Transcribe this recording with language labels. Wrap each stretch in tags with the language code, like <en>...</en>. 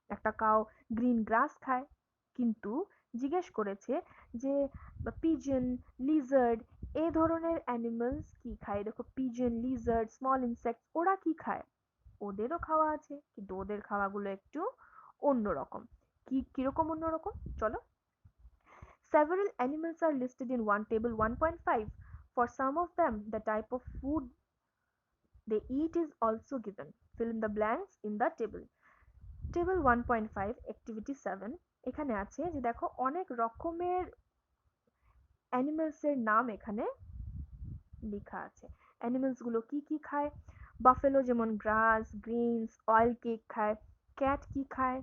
<bn>একটা cow green গ্রাস খায়। কিন্তু জিজ্ঞেস করেছে যে পিজন, লিজার্ড, এই ধরনের অ্যানিমালস কি খায়। দেখো, পিজন, লিজার্ড, স্মল ইনসেক্ট, ওরা কি খায়? ওদেরও খাওয়া আছে, কিন্তু ওদের খাওয়াগুলো একটু অন্যরকম। কিরকম অন্যরকম, চলো।</bn> <en>Several animals are listed in one table 1.5. For some of them, the type of food they eat is also given. Fill in the blanks in the table.</en> <bn>Table 1.5 activity 7 এখানে আছে যে দেখো অনেক রকমের অ্যানিমালস এর নাম এখানে লেখা আছে। অ্যানিমালস গুলো কি কি খায়? বাফেলো যেমন গ্রাস, গ্রিনস, অয়েল কেক খায়। ক্যাট কি খায়?</bn>